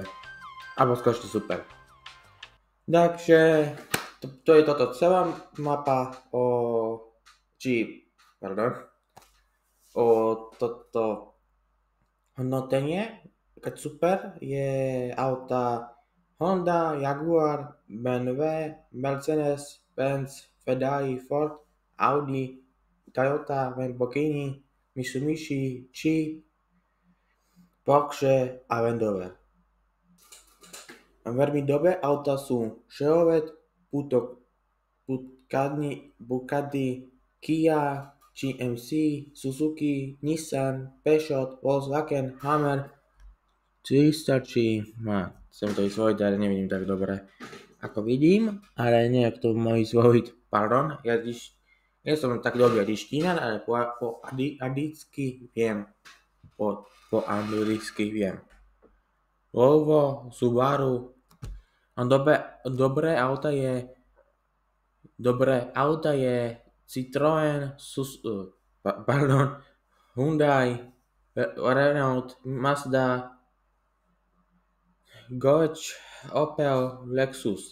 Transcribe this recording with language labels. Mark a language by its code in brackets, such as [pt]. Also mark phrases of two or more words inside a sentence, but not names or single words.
[sk] Alebo skôr ešte super. Takže to je toto celá mapa o toto hodnotenie. Keď super je auta Honda, Jaguar, BMW, Mercedes, Benz, Ferrari, Ford, Audi, Toyota, Lamborghini, Mitsubishi, Jeep, Porsche a Land Rover. Veľmi dobré auta sú Chevrolet, Bugatti, Kia, GMC, Suzuki, Nissan, Peugeot, Volkswagen, Hammer, 300 chcem to vysloviť, ale nevidím tak dobre ako vidím, ale nejak to môj vysloviť, pardon, ja nie som tak dobrý angličtina, ale po anglicky viem, po anglicky viem. Volvo, Subaru, dobré auta je Citroën, Hyundai, Renault, Mazda, Dodge, Opel, Lexus.